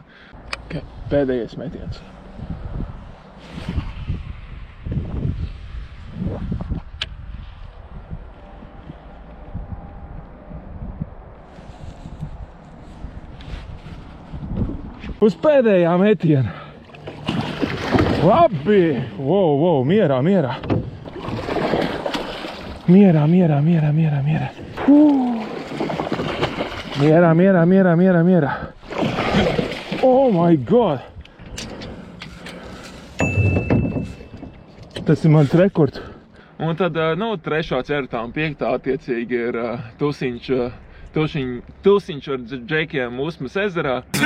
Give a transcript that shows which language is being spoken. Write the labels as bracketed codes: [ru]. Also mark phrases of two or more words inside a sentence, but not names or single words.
[lv] Pēdējais metiens. Uz pēdējā metiena. Labi! Wow, mierā. Mierā. [en] Oh my God! [lv] Tas ir mans rekords. Un tad, trešā, ceturtā un piektā attiecīgi ir tusiņš ar džekiem Usmas ezerā.